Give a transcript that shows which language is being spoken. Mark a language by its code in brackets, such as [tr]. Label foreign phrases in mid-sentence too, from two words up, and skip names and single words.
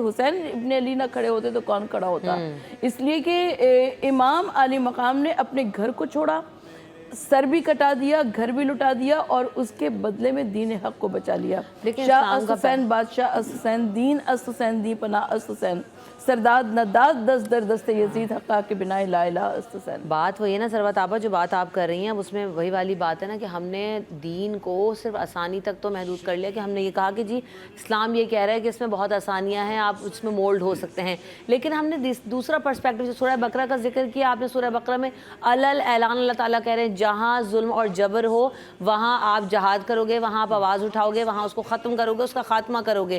[ur] حسین ابن علی نہ کھڑے ہوتے تو کون کھڑا ہوتا؟ اس لیے کہ امام علی مقام نے اپنے گھر کو چھوڑا، سر بھی کٹا دیا، گھر بھی لٹا دیا، اور اس کے بدلے میں دین حق کو بچا لیا. [fa] شاہ اس حسین بادشاہ اس حسین دین اس حسین دی پناہ اس حسین سرداد نداد دست در دست یزید حقا کے بنائے [ar] لا الہ [fa] اس حسین. [ur] بات وہی ہے نا سروت آپا، جو بات آپ کر رہی ہیں اس میں وہی والی بات ہے نا کہ ہم نے دین کو صرف آسانی تک تو محدود کر لیا کہ ہم نے یہ کہا کہ جی اسلام یہ کہہ رہا ہے کہ اس میں بہت آسانیاں ہیں، آپ اس میں مولڈ ہو سکتے ہیں. لیکن ہم نے دوسرا پرسپیکٹو جو سورہ بقرہ کا ذکر کیا آپ نے، سورہ بقرہ میں علل اعلان اللہ تعالیٰ کہہ رہے ہیں جہاں ظلم اور جبر ہو وہاں آپ جہاد کرو گے، وہاں آپ آواز اٹھاؤ گے، وہاں اس کو ختم کرو گے، اس کا خاتمہ کرو گے.